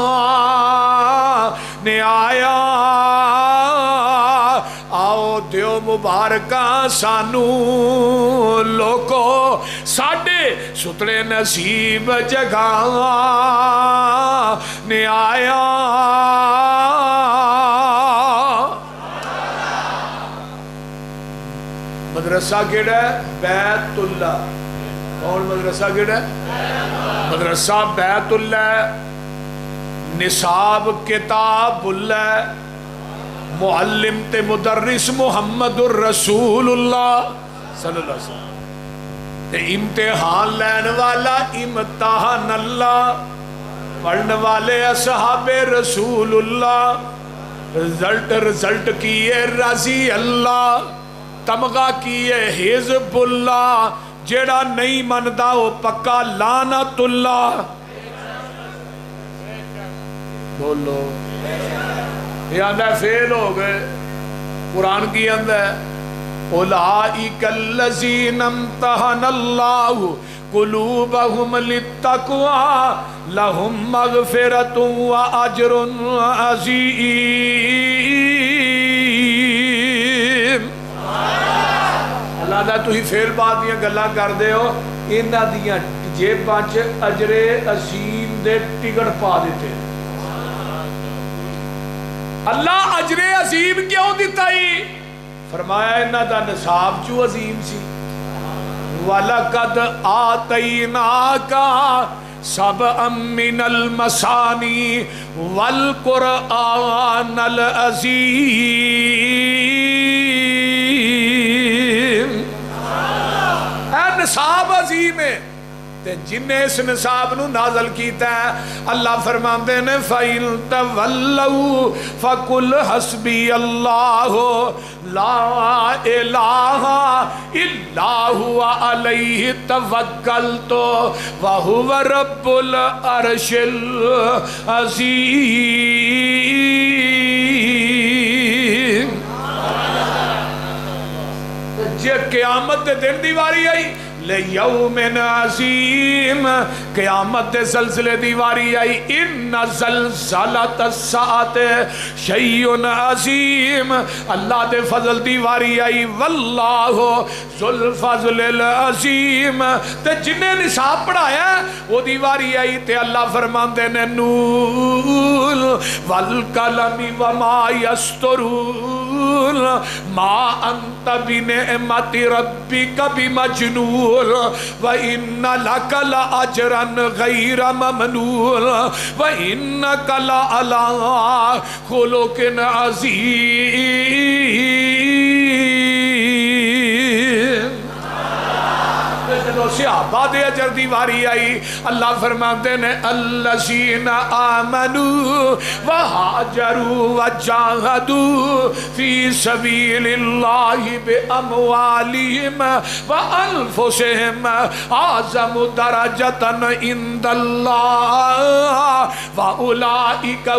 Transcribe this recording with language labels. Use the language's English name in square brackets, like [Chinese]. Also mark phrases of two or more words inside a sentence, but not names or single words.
[Punjabi] نے آیا آؤ دیو مبارکا سانوں لوکو ساڈے ستلے نصیب جگا نے آیا مدرسہ کیہڑا ہے بیت اللہ کون مدرسہ کیہڑا ہے مدرسہ بیت اللہ نصاب کتاب اللہ معلم تے مدرس [Arabic] محمد رسول الله صلى الله عليه وسلم [Punjabi] تے امتحان لین والا امتحان اللہ پڑھنے والے اصحابِ رسول اللہ رزلٹ کیہ راضی اللہ تمغہ کیہ حزب اللہ جیہڑا نہیں مندا وہ پکا لعنت اللہ بولو یہ آندا فیل ہو گئے قرآن کی آندا [Arabic] أولئك الذين امتحن الله قلوبهم للتقوى لهم مغفرة وأجر عظيم [Punjabi] اللہ دا تسیں فیل بات دیاں گلاں کردے ہو ایہناں دیاں جیباں چ اجرِ عظیم دے ٹکٹ پا دتے اللہ اجرِ عظیم کیوں دتا ہی فرمایا ایہناں دا نصاب چو عظیم سی [Arabic] ولقد آتيناك سبعا من المثاني والقرآن [Punjabi] عظیم اے نصاب عظیم ہے تے جنے اس نصاب نوں نازل کیتا ہے اللہ فرماندے نے [Arabic] فإن تولوا فقل حسبي الله لا إله إلا هو عليه توكلت وهو رب العرش [Punjabi] عظیم جے قیامت دے دن دی واری آئی [Arabic] ليوم عظيم [Punjabi] قیامت دے زلزلے دی واری آئی [Arabic] إن زلزلة الساعة شيء عظيم [Punjabi] اللہ دے فضل دی واری آئی [Arabic] والله ذو الفضل العظيم [Punjabi] تے جنے نصاب پڑھایا اوہدی واری آئی تے اللہ فرماندے نے [Arabic] ن والقلم وما يسطرون ما أنت بنعمة ربك بمجنون وإن لك لأجرا غير ممنون وإنك لعلى خلق [Punjabi] عظیم صحابہ دے اجر دی واری آئی اللہ فرماتے نے [Arabic] الذين آمنوا وهاجروا وجاهدوا في سبيل الله بأموالهم و وأنفسهم أعظم درجة عند الله وأولئك